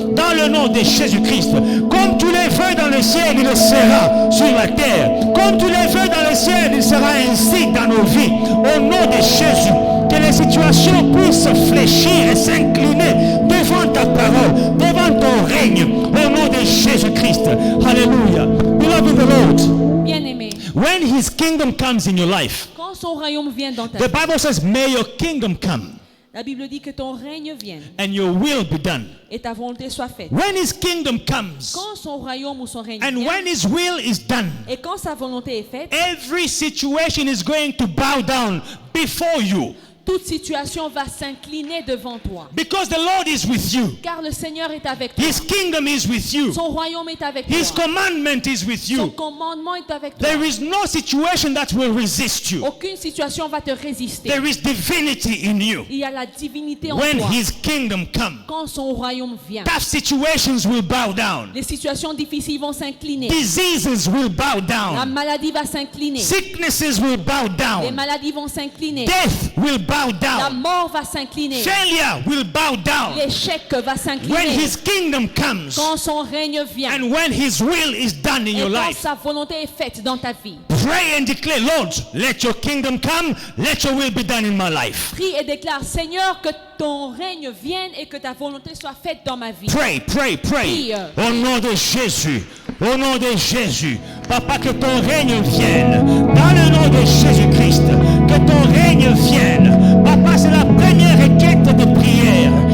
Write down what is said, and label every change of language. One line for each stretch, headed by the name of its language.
French: Dans le nom de Jésus-Christ. Comme tu les veux dans le ciel, il le sera sur la terre. Comme tu les veux dans le ciel, il sera ainsi dans nos vies. Au nom de Jésus, que les situations puissent fléchir et s'incliner devant ta parole, devant ton règne, au nom de Jésus-Christ.
English: Hallelujah. Beloved the Lord,
French: Bien-aimé,
English: when his kingdom comes in your life,
French: quand son royaume vient dans ta
English: the
French: vie,
English: Bible says, may your kingdom come
French: la Bible dit que ton règne vienne
English: and your will be done.
French: et ta volonté soit faite.
English: When his kingdom comes
French: Quand son royaume ou son règne
English: and
French: vient
English: when his will is done,
French: et quand sa volonté est faite,
English: every situation is going to bow down before you
French: toute situation va s'incliner devant toi.
English: because the Lord is with you.
French: Car le Seigneur est avec toi.
English: His kingdom is with you.
French: Son royaume est avec
English: His
French: toi.
English: commandment is with
French: Son
English: you.
French: commandement est avec toi.
English: There is no situation that will resist you.
French: Aucune situation va te résister.
English: There is divinity in you.
French: Il y a la divinité en
English: When
French: toi.
English: his kingdom comes,
French: Quand son royaume vient,
English: tough situations will bow down.
French: les situations difficiles vont s'incliner.
English: Diseases will bow
French: La
English: down.
French: maladie va s'incliner.
English: Sicknesses will bow
French: Les
English: down.
French: maladies vont s'incliner.
English: Death will bow
French: La
English: down.
French: mort va s'incliner.
English: Failure will bow down.
French: L'échec va
English: When
French: s'incliner.
English: his kingdom comes
French: Quand son règne vient.
English: and when his will is done in
French: Et
English: your
French: quand
English: life,
French: sa volonté est faite dans ta vie.
English: pray and declare, Lord, let your kingdom come, let your will be done in my life.
French: Prie et déclare, Seigneur, que ton règne vienne et que ta volonté soit faite dans ma vie.
English: Pray, pray, pray.
French: Au nom de Jésus. Au nom de Jésus. Papa, que ton règne vienne. Dans le nom de Jésus-Christ. Que ton règne vienne. Papa, c'est la première requête de prière.